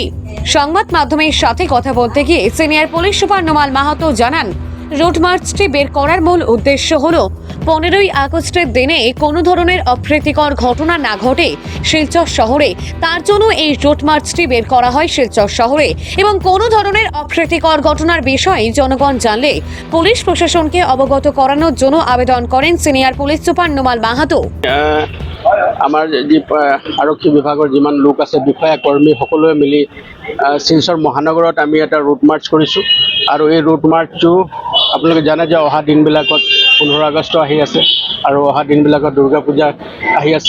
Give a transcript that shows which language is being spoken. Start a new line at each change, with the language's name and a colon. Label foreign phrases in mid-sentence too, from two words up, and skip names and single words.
Bangla: সংবাদ মাধ্যমের সাথে কথা বলতে গিয়ে সিনিয়র পুলিশ সুপার নোমাল মাহাতো জানান, রোডমার্চটি বের করার মূল উদ্দেশ্য হলো 15ই আগস্টের দিনে কোনো ধরনের অপ্রীতিকর ঘটনা না ঘটে শিলচর শহরে। তার জন্য এই রোডমার্চটি বের করা হয় শিলচর শহরে এবং কোনো ধরনের অপ্রীতিকর ঘটনার বিষয়ে জনগণ জানলে পুলিশ প্রশাসনকে অবগত করানোর জন্য আবেদন করেন সিনিয়র পুলিশ সুপার নোমাল মাহাতো।
Assamese: আমাৰ যি আৰক্ষী বিভাগৰ যিমান লোক আছে, বিষয়া কৰ্মী সকলোৱে মিলি শিলচৰ মহানগৰত আমি এটা
English: route march
Assamese: কৰিছোঁ। আৰু এই
English: route marchটো
Assamese: আপোনালোকে জানে যে অহা দিনবিলাকত 15 আগষ্ট আহি আছে আৰু অহা দিনবিলাকত দুৰ্গা পূজা আহি আছে।